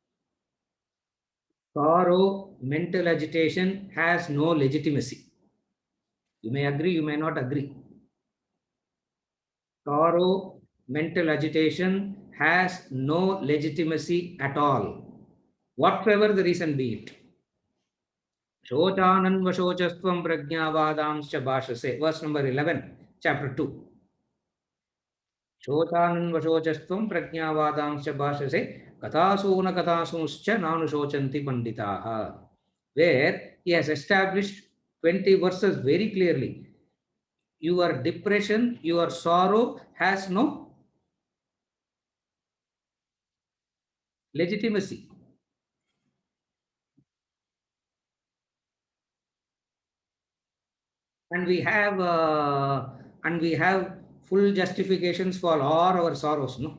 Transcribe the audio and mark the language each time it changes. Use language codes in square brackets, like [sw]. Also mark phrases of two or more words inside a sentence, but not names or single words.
[en] Sorrow, mental agitation has no legitimacy. You may agree, you may not agree. Sorrow, mental agitation has no legitimacy at all, whatever the reason be it. [sa] शोचानन्वशोचस्त्वं प्रज्ञावादांश्च भाषसे. [en] Verse number 11, chapter 2. [sa] शोचानन्वशोचस्त्वं प्रज्ञावादांश्च भाषसे गतासून गतासूंश्च नानुशोचन्ति पण्डिताः. [en] Where he has established 20 verses very clearly. Your depression, your sorrow has no legitimacy. And we have full justifications for all our sorrows, no?